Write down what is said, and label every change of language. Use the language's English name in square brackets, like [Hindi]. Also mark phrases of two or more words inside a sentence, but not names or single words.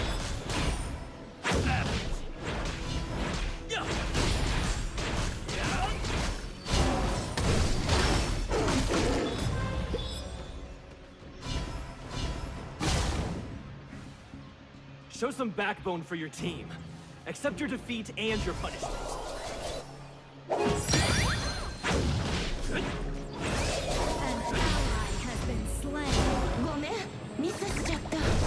[English] Show some backbone for your team. Accept your defeat and your punishment. An ally has been slain. [Japanese] ごめん、ミスしちゃった。